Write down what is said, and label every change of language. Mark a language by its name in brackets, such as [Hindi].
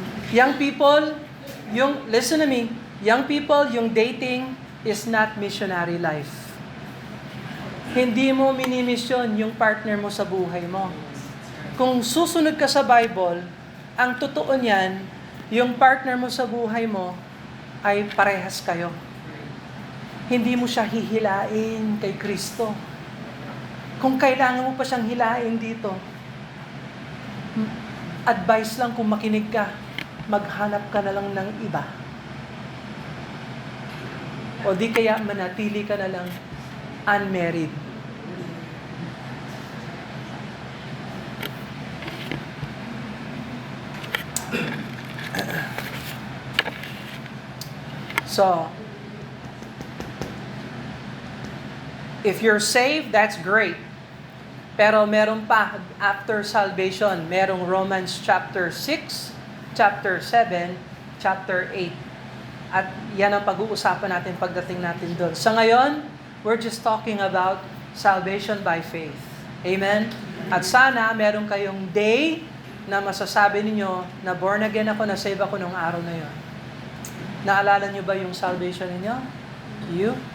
[English] Young people, listen to me, young people, yung dating is not missionary life. [Filipino] Hindi mo minimisyon yung partner mo sa buhay mo. Kung susunod ka sa Bible, ang totoo niyan, yung partner mo sa buhay mo ay parehas kayo. Hindi mo siya hihilain kay Kristo. Kung kailangan mo pa siyang hilain dito, advice lang kung makinig ka, maghanap ka na lang ng iba. O di kaya manatili ka na lang unmarried. [English] So, if you're saved, that's great. [Filipino] Pero meron pa [English] after salvation, [Filipino] merong Romans chapter 6, chapter 7, chapter 8. At yan ang pag-uusapan natin pagdating natin doon. Sa ngayon, [English] we're just talking about salvation by faith. [Filipino] Amen? At sana meron kayong day na masasabi ninyo na born again ako, na save ako nung araw na yon. Naalala nyo ba yung salvation ninyo? You?